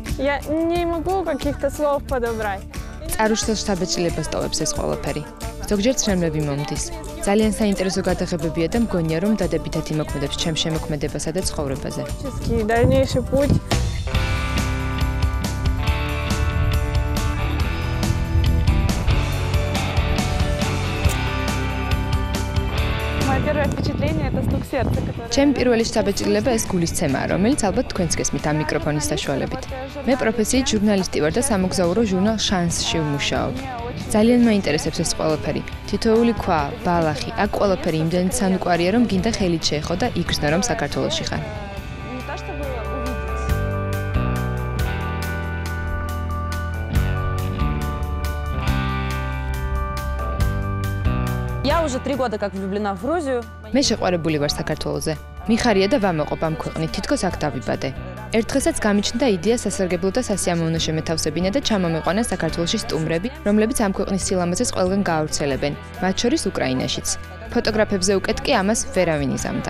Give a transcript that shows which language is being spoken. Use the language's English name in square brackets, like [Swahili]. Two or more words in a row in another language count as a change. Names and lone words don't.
[Russian] Я не могу каких-то слов подобрать. [Georgian] Წარუშთელს შთაბეჭდილებას ტოვებს ეს ყველაფერი. ზოგჯერ ცრემლები მომდის. ძალიან საინტერესო გადაღებებია და მგონია, რომ დადებითად იმოქმედებს ჩემ შემოქმედებასა და ცხოვრებაზე. [Russian] Дальнейший путь. Первое впечатление это стук сердца, который. [Georgian] ჩემი პირველი შთაბეჭდილება ეს გულისცემაა, რომელიც ალბათ თქვენც გესმით ამ მიკროფონის საშუალებით. მე პროფესიით ჟურნალისტი ვარ და სამოგზაურო ჟურნალ შანსში ვმუშაობ. ძალიან მაინტერესებს ეს ყველაფერი. თითოეული ქვა, ბალახი, აქ ყველაფერი იმდენად სანუკვარია, რომ გინდა ხელით შეეხო და იგრძნო, რომ საქართველოში ხარ. [Russian] Я уже 3 года как влюблена в Грузию. [Georgian] მე შეყვარებული ვარ საქართველოზე. მიხარია და ვამაყობ ამ ქვეყნით, თითქოს აქ დავიბადე. ერთ დღესაც გამიჩნდა იდეა სასარგებლო და სასიამოვნო შემეთავსებინა და ჩამომიყვანა საქართველოში სტუმრები, რომლებიც ამ ქვეყნის სილამაზეს ყველგან გაავრცელებენ, მათ შორის უკრაინაშიც. ფოტოგრაფებზე უკეთ კი ამას ვერავინ იზამდა.